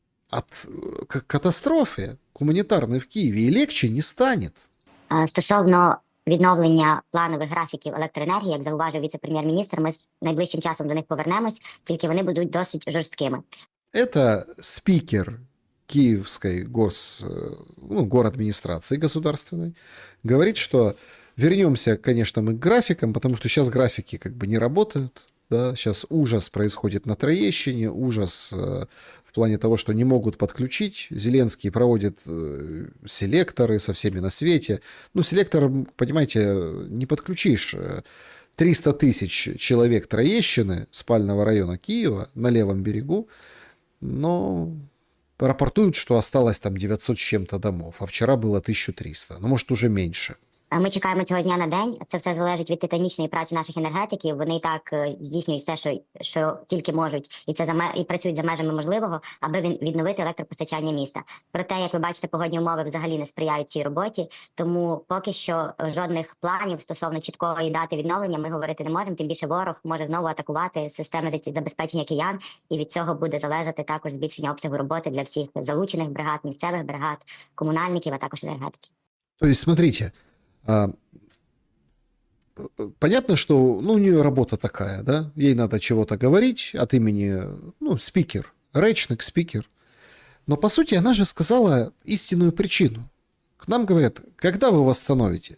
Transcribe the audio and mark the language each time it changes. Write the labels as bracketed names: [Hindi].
[Ukrainian] От катастрофи гуманітарної в Києві і легче не стане. Стосовно відновлення планових графіків електроенергії, як зауважив віце-прем'єр-міністр, ми найближчим часом до них повернемось, тільки вони будуть досить жорсткими. [Russian] Это спикер Киевской горадминистрации государственной говорит, что вернемся, конечно, мы к графикам, потому что сейчас графики как бы не работают. Да? Сейчас ужас происходит на Троещине, ужас в плане того, что не могут подключить. Зеленский проводит селекторы со всеми на свете. Ну, селектор, понимаете, не подключишь. 300 тысяч человек Троещины, спального района Киева, на левом берегу, но рапортуют, что осталось там 900 с чем-то домов, а вчера было 1300, ну, может, уже меньше. [Ukrainian] Ми чекаємо цього з дня на день. Це все залежить від титанічної праці наших енергетиків. Вони і так здійснюють все, що тільки можуть, і працюють за межами можливого, аби відновити електропостачання міста. Проте, як ви бачите, погодні умови взагалі не сприяють цій роботі, тому поки що жодних планів стосовно чіткої дати відновлення ми говорити не можемо, тим більше ворог може знову атакувати системи життєзабезпечення киян, і від цього буде залежати також збільшення обсягу роботи для всіх залучених бригад, місцевих бригад, комунальників, а також енергетиків. [Russian] То есть, смотрите, понятно, что у нее работа такая, да, ей надо чего-то говорить от имени, спикер, речник, спикер. Но, по сути, она же сказала истинную причину. К нам говорят, когда вы восстановите?